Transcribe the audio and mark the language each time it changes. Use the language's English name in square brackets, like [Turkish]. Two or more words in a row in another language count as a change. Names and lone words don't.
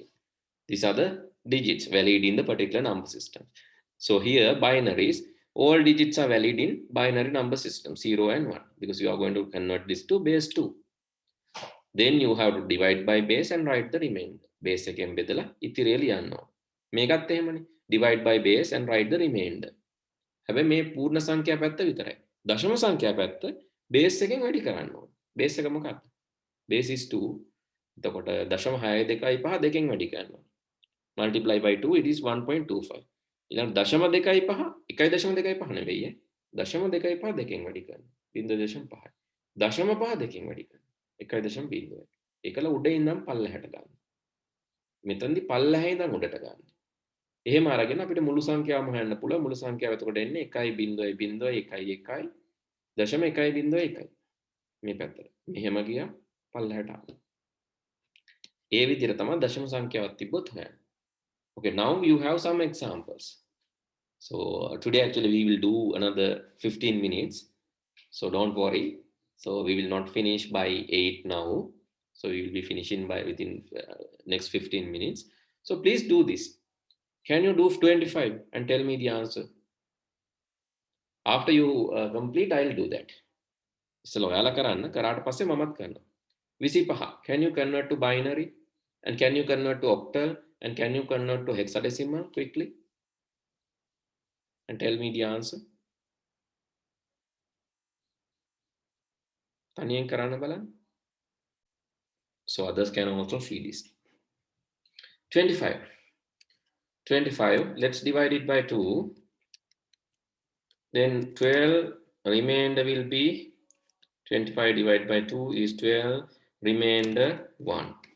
[English] These are the digits valid in the particular number system. So here binaries, all digits are valid in binary number system 0 and 1 because you are going to convert this to base 2. Then you have to divide by base and write the remainder. [Sinhala] Base එකෙන් බෙදලා ඉතිරිය ලියන්න ඕන. මේකත් එහෙමනේ. [English] Divide by base and write the remainder. [Sinhala] හැබැයි මේ පූර්ණ සංඛ්‍යා පැත්ත විතරයි. දශම සංඛ්‍යා පැත්ත බේස් එකෙන් වැඩි කරන්න ඕන. බේස් එක මොකක්ද? [English] Base is 2. [Sinhala] එතකොට දශම 6 2යි 5 දෙකෙන් වැඩි කරනවා. [English] Multiply by 2 it is 1.25. [Sinhala] ඊළඟ දශම 2යි 5 1.25 නෙවෙයි. දශම 2යි 5 දෙකෙන් වැඩි කරනවා. 0.5. දශම 5 දෙකෙන් වැඩි කරනවා. 1.0. ඒකල උඩ ඉඳන් පල්ලෙහාට ගන්න. මෙතනදී පල්ලෙහා ඉඳන් උඩට ගන්න. එහෙම අරගෙන අපිට මුළු සංඛ්‍යාවම හොයන්න පුළුවන්. මුළු සංඛ්‍යාව එතකොට එන්නේ 1.0.1.1 දශම 1.1 මේ පැත්තට. මෙහෙම ගියා පල්ලෙහාට ආවා. ඒ විදිහට තමයි දශම සංඛ්‍යාවක් තිබ්බොත් හොයන්නේ. [English] Okay, now you have some examples. So today actually we will do another 15 minutes. So don't worry. So we will not finish by 8 now. So we will be finishing by within next 15 minutes. So please do this. Can you do 25 and tell me the answer? After you complete, I'll do that. [Sinhala] So ඔයාලා කරන්න කරාට පස්සේ මමත් කරනවා. [English] 25. Can you convert to binary? And can you convert to octal? And can you convert to hexadecimal quickly? And tell me the answer. [Sinhala] තනියෙන් කරන්න බලන්න. [English] So others can also see this. 25. 25. Let's divide it by 2. Then 12 remainder will be 25 divided by 2 is 12 remainder 1.